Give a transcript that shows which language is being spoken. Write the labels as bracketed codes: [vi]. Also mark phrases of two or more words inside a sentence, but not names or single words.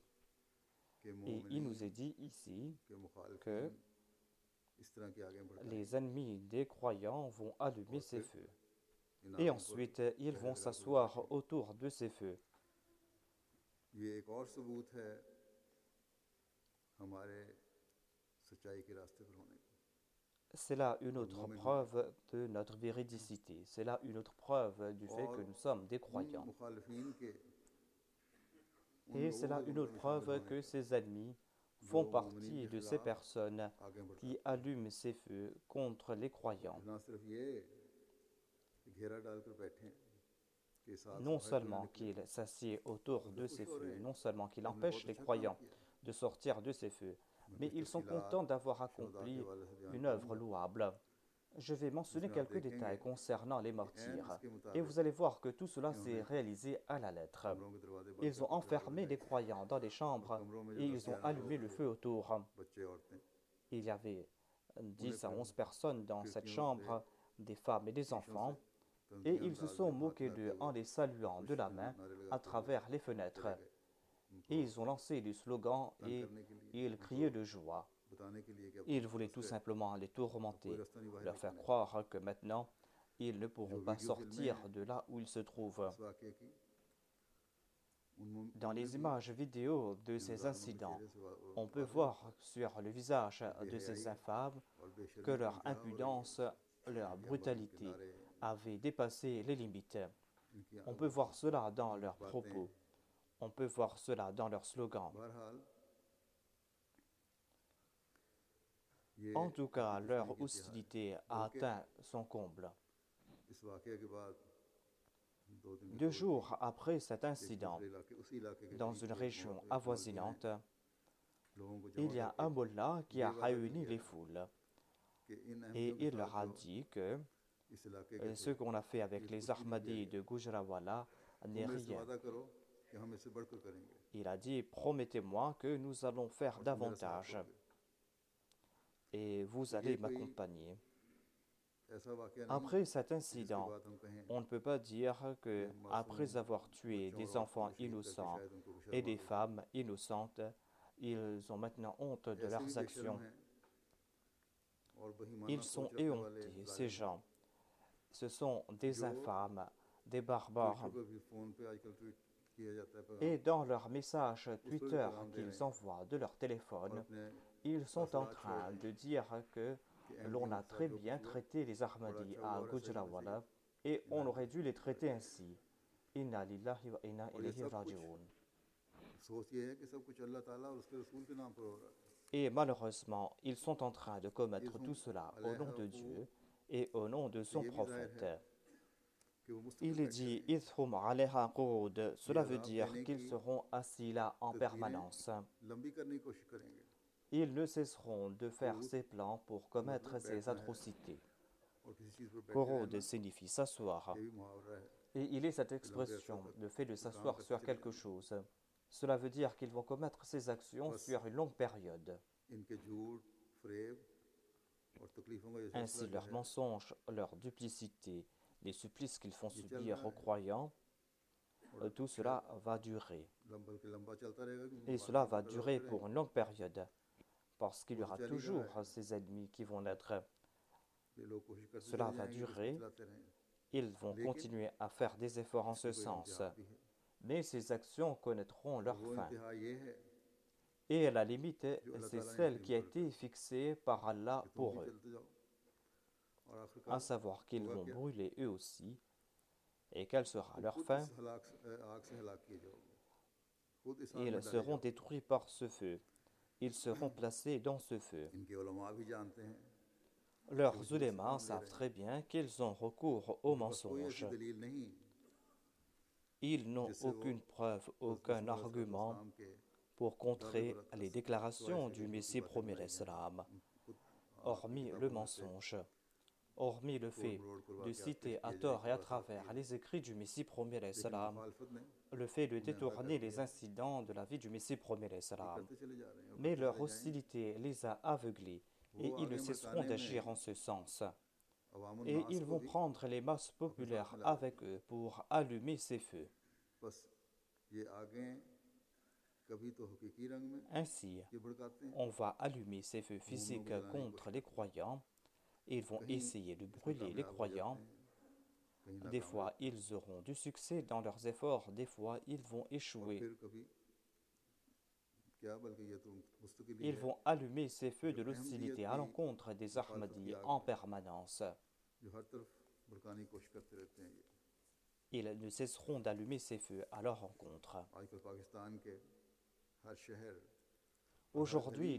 [ur] कि [fr] Et il nous [ur] मोमिनीन [fr] est dit ici [ur] के [fr] que [ur] مخالفین اس طرح کی آگے [fr] les [ur] भड़काएंगे [fr] ennemis des croyants vont allumer [ur] और [fr] ces [ur] फिर [fr] feux. [ur] इन [fr] Et [ur] آگوں پر [fr] ensuite, ils [ur] पहरे [fr] vont [ur] لگا کر [fr] s'asseoir [ur] बैठेंगे। [fr] autour de ces feux. [ur] یہ ایک اور ثبوت ہے ہمارے سچائی کے راستے پر ہونے کا. [fr] C'est là une [ur] और [fr] autre [ur] मोमिन [fr] preuve de notre véridicité. C'est là une autre preuve du fait que [ur] और [fr] nous sommes des [ur] उन [fr] croyants. [ur] مخالفین کے ان [fr] Et c'est [ur] लोगों [fr] là [ur] के [fr] une [ur] जुमरे [fr] autre [ur] میں شامل [fr] preuve [ur] होने [fr] que [ur] का [fr] ces ennemis [ur] जो [fr] font [ur] मोमिनीन [fr] partie [ur] के [fr] de ces [ur] खिलाफ [fr] personnes [ur] आगे [fr] qui [ur] بڑھاتے ہیں. [fr] allument ces feux contre les croyants. [ur] نہ صرف یہ کہ گھیرا ڈال کر بیٹھے ہیں کہ اس آگ سے [fr] Non [ur] باہر کیوں [fr] seulement [ur] निकले, [fr] qu'ils s'assied autour [ur] बल्कि [fr] de [ur] खुश [fr] ces [ur] ہو رہے [fr] feux, [ur] हैं [fr] non seulement qu'ils [ur] کہ ہم نے بہت [fr] empêchent les [ur] اچھا کام [fr] croyants [ur] किया। [fr] de sortir de ces feux, [ur] मैं [fr] mais [ur] कुछ [fr] ils sont [ur] तफसीलात [fr] contents d'avoir [ur] شہدا کے [fr] accompli [ur] حوالے سے بیان [fr] une œuvre [ur] करूँगा [fr] louable. Je vais mentionner [ur] جس میں آپ [fr] quelques [ur] देखेंगे [fr] détails concernant les [ur] کہ عین [fr] martyrs, [ur] इसके [fr] et [ur] मुताबिक [fr] vous allez voir que tout cela s'est [ur] इन्होंने [fr] réalisé à la lettre. [ur] کمروں کے دروازے بند [fr] Ils ont [ur] کرکے چراغ [fr] enfermé [ur] लगाए [fr] les croyants dans des [ur] और [fr] chambres [ur] کمروں میں جو [fr] et 10 ils ont [ur] 11 لوگ [fr] allumé le [ur] थे, [fr] feu autour. [ur] بچے عورتیں, [fr] Il y avait [ur] उन्हें [fr] 10 à [ur] फिर [fr] 11 personnes dans cette [ur] کھڑکیوں سے [fr] chambre, des femmes et des [ur] شیشوں سے [fr] enfants, et [ur] तंजिया [fr] ils se [ur] अंदाज [fr] sont [ur] میں ہاتھ [fr] moqués [ur] हिलाते [fr] d'eux [ur] हुए [fr] en les saluant de [ur] खुशी [fr] la [ur] में [fr] main [ur] नारे [fr] à [ur] لگاتے ہوئے [fr] travers les [ur] चले [fr] fenêtres. [ur] گئے ان کو [fr] Et ils ont lancé du slogan [ur] तंग [fr] et [ur] کرنے کے لیے, [fr] ils [ur] उनको [fr] criaient de joie. [ur] بتانے کے لیے کہ اب [fr] Ils [ur] तुम [fr] voulaient [ur] फंस [fr] tout [ur] गए, [fr] simplement les [ur] اب کوئی [fr] tourmenter, [ur] راستہ نہیں باہر [fr] leur faire [ur] نکلنے کا. [fr] croire que maintenant, ils ne pourront [ur] जो [fr] pas [ur] ویڈیو فلمیں [fr] sortir [ur] हैं [fr] de là où ils se trouvent. [ur] اس واقعے کی [fr] Dans [ur] उनमें [fr] les [ur] भी [fr] images vidéo de ces [ur] ان ظالموں کے [fr] incidents, [ur] چہرے سے [fr] on peut [ur] वाज़ेह [fr] voir sur le visage [ur] कि [fr] de ces [ur] बेहयाई [fr] infâmes [ur] और [fr] que [ur] بے شرمی کی [fr] leur [ur] انتہا ہو رہی ہے, [fr] impudence, leur [ur] ان کے عمل کے [fr] brutalité [ur] नारे, [fr] avait dépassé les limites. [ur] इनकी [fr] On peut voir cela dans leurs [ur] बातें। [fr] propos, on peut voir cela dans leurs slogans. [ur] بہرحال یہ [fr] En tout cas, [ur] दुश्मनी [fr] leur [ur] کی انتہا ہے. [fr] hostilité a [ur] बल्कि [fr] atteint son comble. [ur] اس واقعے کے بعد 2 دن کی [fr] 2 [ur] खबर [fr] jours après cet [ur] تھی کہ ایک [fr] incident, [ur] دوسرے علاقے اسی علاقے کے [fr] dans [ur] करीब [fr] une [ur] एक [fr] région [ur] ایک مولوی نے [fr] avoisinante, [ur] لوگوں کو [fr] il [ur] जमा [fr] y a [ur] करके [fr] un mollah qui [ur] ये [fr] a [ur] वादा [fr] réuni [ur] किया [fr] les foules [ur] کہ ان [fr] et [ur] احمدیوں کے [fr] il [ur] साथ [fr] leur a [ur] जो [fr] dit que [ur] اس علاقے کے [fr] ce [ur] थे [fr] qu'on a fait [ur] ये [fr] avec les [ur] کچھ بھی نہیں کیا [fr] Ahmadis [ur] गया, [fr] de Gujranwala n'est [ur] تم اس سے [fr] rien. [ur] وعدہ کرو کہ ہم اس سے بڑھ کر کریں گے [fr] Il a dit, promettez-moi que nous allons faire [ur] اور تم میرا ساتھ [fr] davantage [ur] दोगे। [fr] et vous [ur] تو یہ [fr] allez [ur] कोई [fr] m'accompagner. [ur] ایسا واقعہ نہیں [fr] Après cet [ur] کہ جس کے [fr] incident, [ur] بعد ہم کہیں [fr] on ne peut pas dire que, [ur] कि [fr] après [ur] मासूम [fr] avoir tué [ur] بچوں اور [fr] des [ur] औरतों [fr] enfants [ur] کو شہید کرکے [fr] innocents [ur] شاید ان کو کچھ [fr] et [ur] شرم آ [fr] des [ur] गई। [fr] femmes innocentes, ils ont maintenant honte de [ur] ایسے بھی [fr] leurs [ur] बेशर्म [fr] actions. [ur] ہیں اور بے ایمانہ [fr] Ils sont [ur] سوچ رکھنے والے [fr] éhontés, ces [ur] जालिम [fr] gens. Ce sont des [ur] जो [fr] infâmes, des [ur] ट्विटर [fr] barbares. [ur] پر بھی فون پہ آج کل ٹویٹ کیا جاتا ہے [fr] Et [ur] पैगाम [fr] dans leurs messages [ur] اس پر بھی [fr] Twitter [ur] پیغام دے رہے [fr] qu'ils [ur] हैं [fr] envoient de leur [ur] और [fr] téléphone, [ur] अपने [fr] ils sont en [ur] اثرات چھوڑ [fr] train [ur] रहे [fr] de [ur] हैं [fr] dire que [ur] कि [fr] l'on [ur] अहमदियों [fr] a [ur] کے ساتھ [fr] très [ur] जो [fr] bien [ur] کچھ ہوا [fr] traité les [ur] बड़ा [fr] Ahmadis [ur] اچھا ہوا [fr] à [ur] اور ایسا ہی ہونا چاہیے [fr] Gujranwala et on [ur] इन [fr] aurait dû les traiter ainsi. [ar] إنا لله وإنا [ur] اور یہ [ar] ilayhi [ur] سب کچھ [ar] raji'un. [ur] افسوس یہ ہے کہ سب کچھ اللہ تعالیٰ اور اس کے رسول کے نام پر ہو رہا ہے [fr] Et malheureusement, ils sont en train de commettre [ar] इसम [fr] tout cela au nom [ar] अलैहा [fr] de [ur] को [fr] Dieu et au nom de [ur] तो [fr] son [ur] یہ بھی ظاہر [fr] prophète. [ur] ہے کہ وہ مستقل [fr] Il est [ur] बैठे [fr] dit [ur] रहेंगे [ar] إذ هم عليها قعود. [ur] ये [fr] Cela veut [ur] अजाब [fr] dire [ur] देने [fr] qu'ils [ur] की [fr] seront assis là en [ur] तदबीरें [fr] permanence. [ur] لمبی کرنے کی کوشش کریں گے [fr] Ils ne cesseront de faire [ur] कुरूद [fr] ses plans pour [ur] का [fr] commettre [ur] मतलब [fr] ces [ur] بیٹھنا ہے [fr] atrocités. [ur] اور کسی چیز پر بیٹھے [fr] Qurud [ur] रहना [fr] signifie s'asseoir. [ur] یہ بھی محاورہ ہے [fr] Et il est cette [ur] کہ لمبے عرصے [fr] expression, [ur] तक [fr] le fait de [ur] کوئی کام [fr] s'asseoir [ur] करते [fr] sur [ur] चले [fr] quelque [ur] जाएंगे [fr] chose. Cela veut dire qu'ils vont commettre ces actions [ur] बस [fr] sur une longue période. [ur] ان کے جھوٹ فریب اور تکلیفوں کا یہ سلسلہ [fr] Ainsi, [ur] जो [fr] leurs [ur] है [fr] mensonges, leur duplicité, les supplices qu'ils font [ur] یہ چل [fr] subir [ur] रहा [fr] aux [ur] है [fr] croyants, [ur] और [fr] tout [ur] शायद [fr] cela va durer. [ur] بلکہ لمبا چلتا رہے گا کیونکہ [fr] Et cela [ur] मुखालिफिन [fr] va [ur] पैदा [fr] durer [ur] होते [fr] pour [ur] रहेंगे [fr] une longue période. Parce qu'il y [ur] وہ تو [fr] aura [ur] چل ہی رہا [fr] toujours [ur] है [fr] ces ennemis qui vont naître. [ur] یہ لوگ کوشش کرتے [fr] Cela [ur] चले [fr] va [ur] جائیں گے کہ [fr] durer. [ur] چلاتے رہیں [fr] Ils vont [ur] लेकिन [fr] continuer à faire des efforts en ce [ur] اس کی کوئی [fr] sens. [ur] انتہا بھی ہے [fr] Mais ces actions connaîtront [ur] और [fr] leur [ur] वो [fr] fin. [ur] انتہا یہ ہے [fr] Et la limite, [ur] جو اللہ [fr] c'est [ur] تعالیٰ نے [fr] celle [ur] तय [fr] qui a [ur] مقرر کر [fr] été fixée par Allah [ur] کہ تم [fr] pour [ur] भी [fr] eux, [ur] چلتے جاؤ اور [fr] à [ur] आखिरकार [fr] savoir qu'ils [ur] होगा [fr] vont [ur] क्या [fr] brûler eux aussi. Et quelle sera [ur] तुम [fr] leur [ur] खुद [fr] fin? [ur] اس آگ سے ہلاک کیے جاؤ گے خود اس آگ [fr] Ils [ur] میں ڈالے [fr] seront [ur] जाओगे [fr] détruits par ce feu. ils seront placés dans ce feu. [ur] ان کے علما بھی جانتے ہیں [fr] Leurs ulémas savent très bien qu'ils ont recours au [ur] ان کے پاس کوئی ایسی [fr] mensonge. [ur] دلیل نہیں [fr] Ils n'ont [ur] جس سے وہ [fr] aucune preuve, aucun argument [ur] اسلام کے [fr] pour [ur] दावे [fr] contrer [ur] برت کر [fr] les [ur] سکے سوائے [fr] déclarations [ur] इसके [fr] du [ur] کہ دوسری [fr] Messie [ur] बातें [fr] premier [ur] بنائی جائیں [fr] l'Islam, [ur] خود اپنی [fr] hormis le [ur] کتابوں میں سے [fr] mensonge, hormis le [ur] तोड़ [fr] fait [ur] مروڑ کروا [fr] de [ur] کے آپ پیش [fr] citer à [ur] کیے جائیں [fr] tort [ur] कि [fr] et à [ur] بات ہوتی [fr] travers [ur] है [fr] les écrits du Messie premier [ur] लेकिन [fr] l'Islam, [ur] مخالفت نے [fr] le fait de [ur] انہیں اندھا کر [fr] détourner les [ur] दिया [fr] incidents de la vie du Messie premier [ur] ये [fr] l'Islam. [ur] کرتے چلے جا رہے ہیں اور [fr] Mais [ur] करते [fr] leur [ur] چلے جائیں گے [fr] hostilité les a aveuglés [ur] वो [fr] et ils ne [ur] आगे [fr] cesseront [ur] भड़काने [fr] d'agir [ur] में [fr] en ce sens. [ur] अवामुन [fr] Et [ur] नास [fr] ils [ur] को [fr] vont [ur] भी [fr] prendre les masses [ur] اپنے ساتھ [fr] populaires [ur] मिला [fr] avec [ur] देंगे [fr] eux pour allumer ces feux. [ur] بس یہ آگے کبھی تو حقیقی رنگ میں [fr] Ainsi, [ur] یہ بھڑکاتے ہیں [fr] on va allumer ces feux [ur] मोमिनों [fr] physiques [ur] کو جلانے کی [fr] contre [ur] कोशिश [fr] les [ur] करते [fr] croyants et ils vont [ur] ہیں کہیں [fr] essayer de [ur] इसमें [fr] brûler les [ur] کامیاب ہو جاتے [fr] croyants. [ur] ہیں کہیں [fr] Des [ur] ناکام ہو [fr] fois, [ur] جاتے ہیں [fr] ils auront du succès dans leurs efforts, des fois, ils vont [ur] और [fr] échouer. [ur] پھر کبھی کیا بلکہ یہ تو مستقل ہی [fr] Ils [ur] है [fr] vont allumer ces feux [ur] जो [fr] de [ur] अहमदियत [fr] l'hostilité à [ur] की [fr] l'encontre des [ur] مخالفت کی [fr] Ahmadis [ur] आग [fr] en [ur] है [fr] permanence. [ur] جو ہر طرف بھڑکانے کی کوشش کرتے رہتے ہیں یہ [fr] Ils ne cesseront d'allumer ces feux à leur rencontre. [ur] آج کل پاکستان کے ہر شہر اور ہر گلی [fr] Aujourd'hui,